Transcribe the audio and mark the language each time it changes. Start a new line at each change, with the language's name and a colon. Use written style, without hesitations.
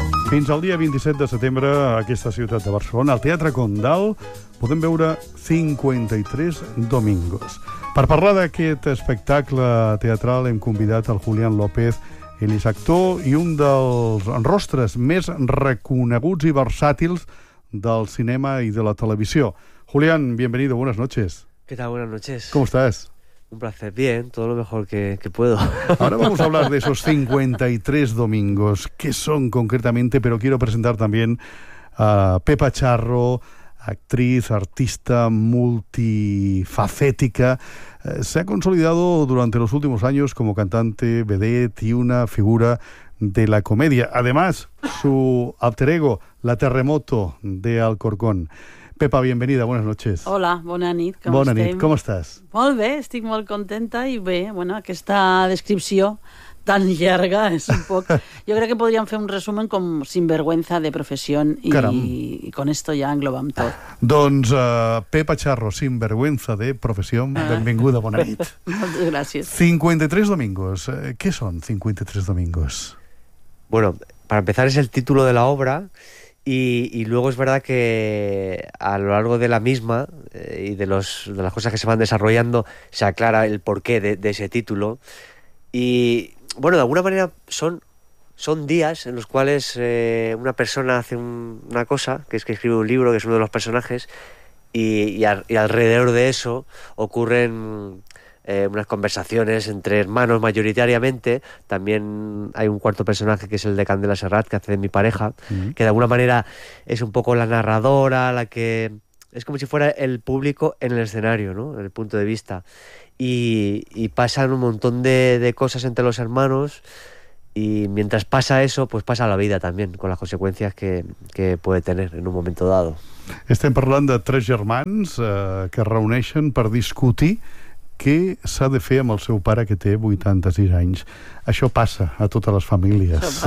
Catalan: Fins al dia 27 de setembre, a aquesta ciutat de Barcelona, al Teatre Condal, podem veure 53 Domingos. Per parlar d'aquest espectacle teatral, hem convidat el Julián López. Ell és actor i un dels rostres més reconeguts i versàtils del cinema i de la televisió.
Spanish: Julián, bienvenido, buenas noches. ¿Qué tal? Buenas noches. ¿Cómo estás? Un placer, bien, todo lo mejor que puedo. Ahora vamos a hablar de esos 53 Domingos, ¿qué son concretamente? Pero quiero presentar también a Pepa Charro, actriz, artista, multifacética. Se ha consolidado durante los últimos años como cantante, vedette y una figura de la comedia. Además, su alter ego, La Terremoto de Alcorcón. Pepa, bienvenida, buenas noches.
Catalan: Hola, bona nit,
Spanish: ¿cómo estás?
Catalan: Molt bé, estic molt contenta i bé, bueno, aquesta descripció tan llarga és un poc... Jo crec que podríem fer un resumen com sinvergüenza de professió i
Spanish: con esto ya
Catalan: englobam tot. Doncs Pepa Charro, sinvergüenza de professió, benvinguda, bona nit. Moltes gràcies.
Spanish: 53 Domingos, ¿qué son 53 Domingos? Bueno, para empezar es el título de la obra... Y luego es verdad que a lo largo de la misma y de las cosas que se van desarrollando se aclara el porqué de ese título. Y bueno, de alguna manera son días en los cuales una persona hace una cosa, que es que escribe un libro, que es uno de los personajes, y alrededor de eso ocurren unas conversaciones entre hermanos mayoritariamente. También hay un cuarto personaje que es el de Candela Serrat, que hace de mi pareja, mm-hmm. que de alguna manera es un poco la narradora, la que es como si fuera el público en el escenario, ¿no? En el punto de vista. Y pasan un montón de cosas entre los hermanos, y mientras pasa eso, pues pasa la vida también, con las consecuencias que puede tener en un momento dado.
Catalan: Estem parlant de tres germans que reuneixen per discutir què s'ha de fer amb el seu pare, que té 86 anys. Això passa a totes les famílies.